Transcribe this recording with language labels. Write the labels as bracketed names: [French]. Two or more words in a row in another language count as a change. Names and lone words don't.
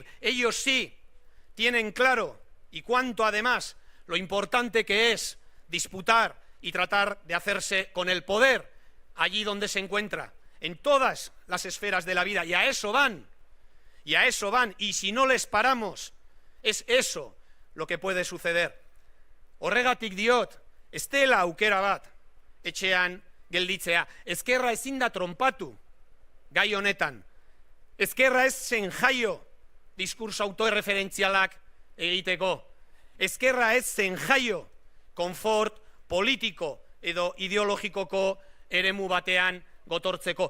[Spanish] Ellos sí tienen claro, y cuánto además, lo importante que es disputar y tratar de hacerse con el poder allí donde se encuentra, en todas las esferas de la vida, y a eso van, y si no les paramos, es eso lo que puede suceder. [Basque] Horregatik diot, ez dela aukera bat etxean gelditzea. Ezkerra ezin da tronpatu gai honetan. Ezkerra ez zen jaio diskurso autoerreferentzialak egiteko. Ezkerra ez zen jaio konfort politiko edo ideologikoko eremu batean gotortzeko.